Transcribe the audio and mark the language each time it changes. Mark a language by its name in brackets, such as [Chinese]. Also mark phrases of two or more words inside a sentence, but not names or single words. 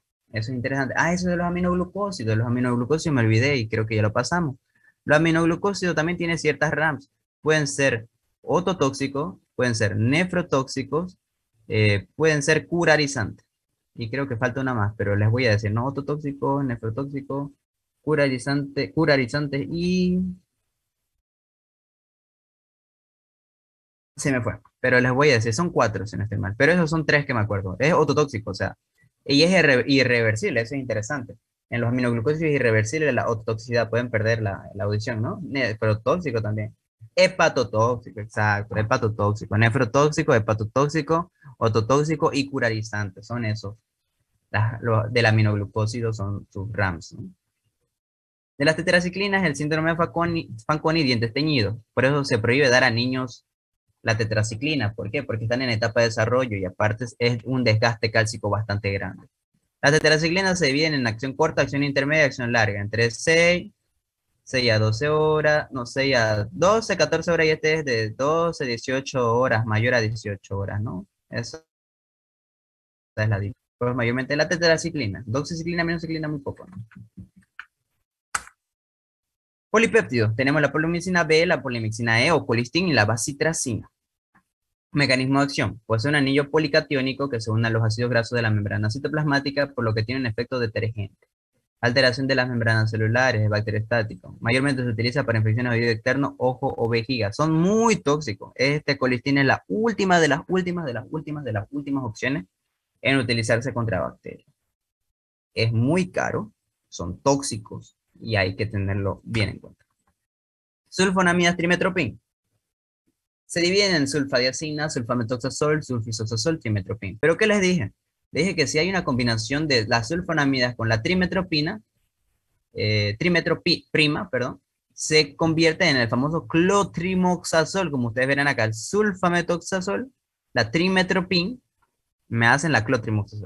[Spanish] Eso es interesante. Ah, eso de los aminoglucósidos. Los aminoglucósidos me olvidé y creo que ya lo pasamos. Los aminoglucósidos también tienen ciertas RAMs. Pueden ser ototóxicos, pueden ser nefrotóxicos, pueden ser curarizantes. Y creo que falta una más, pero les voy a decir, no, ototóxico, nefrotóxico, curarizante y... Se me fue, pero les voy a decir, son 4 si no estoy mal, pero esos son 3 que me acuerdo. Es ototóxico, o sea, y es irreversible, eso es interesante. En los aminoglucósidos es irreversible la ototoxicidad, pueden perder la audición, ¿no? Pero tóxico también. Hepatotóxico, exacto, hepatotóxico, nefrotóxico, hepatotóxico, ototóxico y curarizante, son esos. Del aminoglucósido son sus RAMs, ¿no? De las tetraciclinas, el síndrome de Fanconi, dientes teñidos. Por eso se prohíbe dar a niños la tetraciclina. ¿Por qué? Porque están en etapa de desarrollo y aparte es un desgaste cálcico bastante grande. Las tetraciclinas se dividen en acción corta, acción intermedia y acción larga. Entre 6 a 12 horas, no, 6 a 12, 14 horas y este es de 12, 18 horas, mayor a 18 horas, ¿no? Esa es la diferencia. Pues mayormente la tetraciclina. Doxiciclina, minoxiclina, muy poco, ¿no? Polipéptidos. Tenemos la polimicina B, la polimixina E o colistin y la bacitracina. Mecanismo de acción. Pues es un anillo policatiónico que se une a los ácidos grasos de la membrana citoplasmática, por lo que tiene un efecto detergente. Alteración de las membranas celulares, es bacteriostático. Mayormente se utiliza para infecciones de oído externo, ojo o vejiga. Son muy tóxicos. Este colistin es la última de las últimas opciones en utilizarse contra bacterias. Es muy caro, son tóxicos y hay que tenerlo bien en cuenta. Sulfonamidas trimetropin. Se dividen en sulfadiazina, sulfametoxazol, sulfisoxazol, trimetropin. ¿Pero qué les dije? Les dije que si hay una combinación de las sulfonamidas con la trimetropina, trimetroprima, perdón, se convierte en el famoso clotrimoxazol, como ustedes verán acá, el sulfametoxazol, la trimetropin, me hacen la clotrimoxazol.